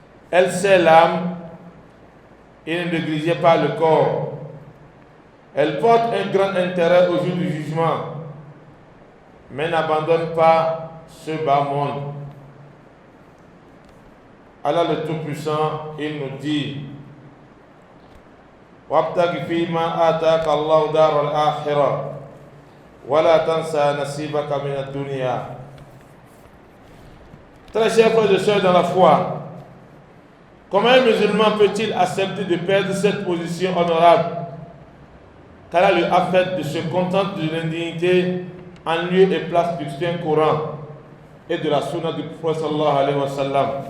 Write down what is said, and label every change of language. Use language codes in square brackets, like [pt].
[fr] Elle sait l'âme et ne néglige pas le corps. Elle porte un grand intérêt au jour du jugement, mais n'abandonne pas ce bas monde. Allah le Tout-Puissant, il nous dit: [ar] وابتغ فيما آتاك الله دار الآخرة ولا تنسى نصيبك من الدنيا. [fr] Très chers frères et sœurs dans la foi, comment un musulman peut-il accepter de perdre cette position honorable qu'Allah lui a faite de se contenter de l'indignité en lieu et place du Saint-Coran et de la sunna du prophète sallallahu alayhi wa sallam?